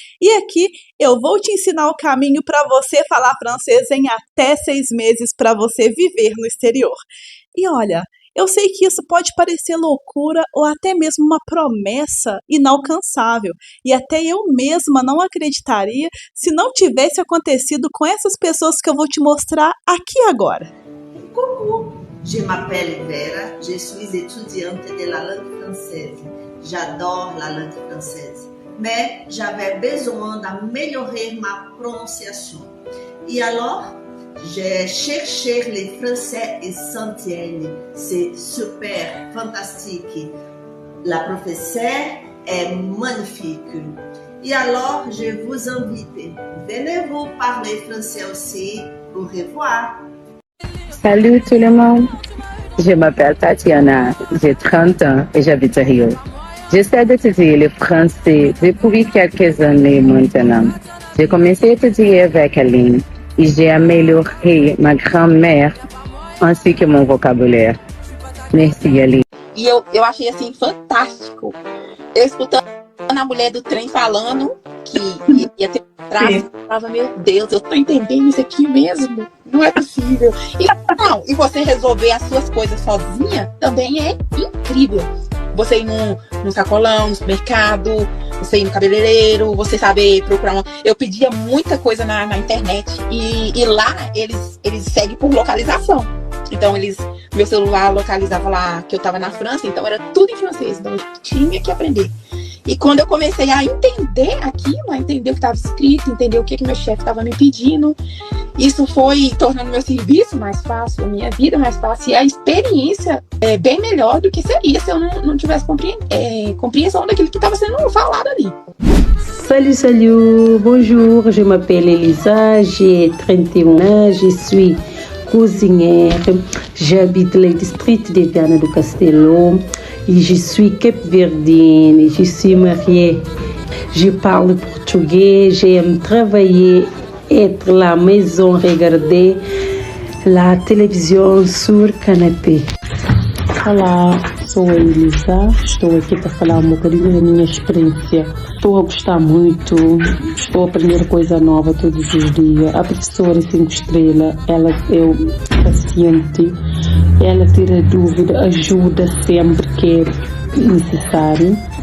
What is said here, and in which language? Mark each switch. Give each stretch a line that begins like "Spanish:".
Portuguese: E aqui eu vou te ensinar o caminho para você falar francês em até 6 meses para você viver no exterior. E olha, eu sei que isso pode parecer loucura ou até mesmo uma promessa inalcançável. E até eu mesma não acreditaria se não tivesse acontecido com essas pessoas que eu vou te mostrar aqui agora.
French: Coucou, je m'appelle Vera, je suis étudiante de la langue française. J'adore la langue française, mais j'avais besoin d'améliorer ma prononciation. Et alors, j'ai cherché les français essentiels. C'est super, fantastique. La professeure est magnifique. Et alors, je vous invite, venez-vous parler français aussi. Au revoir. Salut tout le monde, je m'appelle Tatiana, j'ai 30 ans et j'habite à Rio. J'essaie d'étudier le français depuis quelques années maintenant. J'ai commencé à étudier avec Aline et j'ai amélioré ma grammaire ainsi que mon vocabulaire. Merci Aline.
Portuguese: E eu achei assim fantástico. Eu escutando a mulher do trem falando que ia ter tráfego, eu falava, meu Deus, eu tô entendendo isso aqui mesmo. Não é possível. E você resolver as suas coisas sozinha também é incrível. Você ir num sacolão, no supermercado, você ir no cabeleireiro, você saber procurar Eu pedia muita coisa na internet e lá eles seguem por localização. Então meu celular localizava lá que eu tava na França, então era tudo em francês, então eu tinha que aprender. E quando eu comecei a entender aquilo, a entender o que estava escrito, entender o que meu chefe estava me pedindo, isso foi tornando meu serviço mais fácil, a minha vida mais fácil, e a experiência é bem melhor do que seria se eu não tivesse compreensão daquilo que estava sendo falado ali.
French: Salut, bonjour, je m'appelle Elisa, j'ai 31 ans, je suis cozinhère, j'habite le district de Viana do Castelo et je suis capverdienne, je suis mariée, je parle portugais, j'aime travailler, être à la maison, regarder la télévision sur canapé.
Portuguese: Olá, sou a Elisa, estou aqui para falar um bocadinho da minha experiência. Estou a gostar muito, estou a aprender coisa nova todos os dias. A professora 5 estrelas, ela é paciente, ela tira dúvida, ajuda sempre que é necessário.